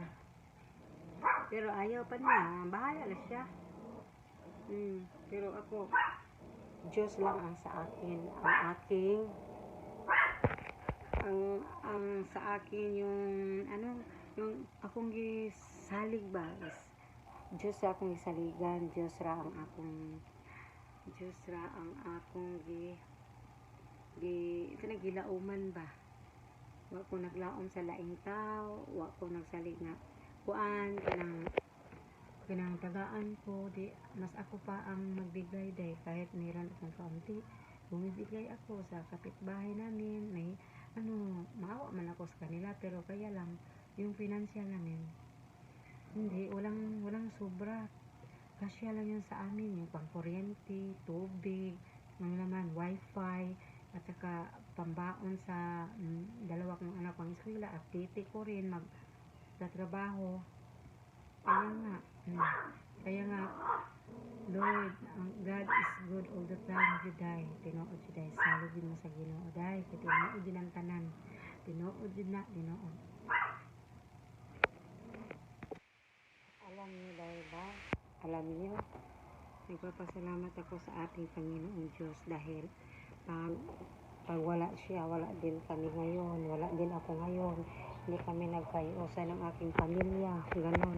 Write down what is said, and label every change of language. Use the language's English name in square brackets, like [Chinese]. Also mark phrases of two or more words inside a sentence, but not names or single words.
[Cebuano] Pero ayaw pa niya. Bahala na siya. [Filipino] Pero ako, Diyos lang ang sa akin. Ang sa akin yung [Cebuano] akong gisalig ba is Diyos ra akong gisaligan. Diyos ra ang akong gilauman ba. Wa ko naglaom sa laing tao, wa ko nagsalig nga kanang tagaan ko, [Filipino] di mas ako pa ang magbigay, dahil kahit mayroon akong kaunti, bumibigay ako sa kapitbahay namin. May maawa man ako sa kanila, pero kaya lang yung financial namin hindi, walang sobra. Kasya lang yun sa amin, yung pangkuryente, tubig, ng laman, wifi, at saka pambaon sa dalawa kong anak pang eskwela, at titi ko rin magtatrabaho. Kaya nga, Lord, [English] God is good all the time, [Cebuano] Juday. Tinuod Juday, salugin mo sa Ginoo, Day. Tinuod din ang tanan. Tinuod din na, tinuod. [Filipino] Alam niyo dahil ba? Alam niyo, nagpapasalamat ako sa ating Panginoong Diyos, dahil pag wala siya, wala din kami ngayon, wala din ako ngayon. Hindi kami nagkayusan ng aking pamilya, ganon.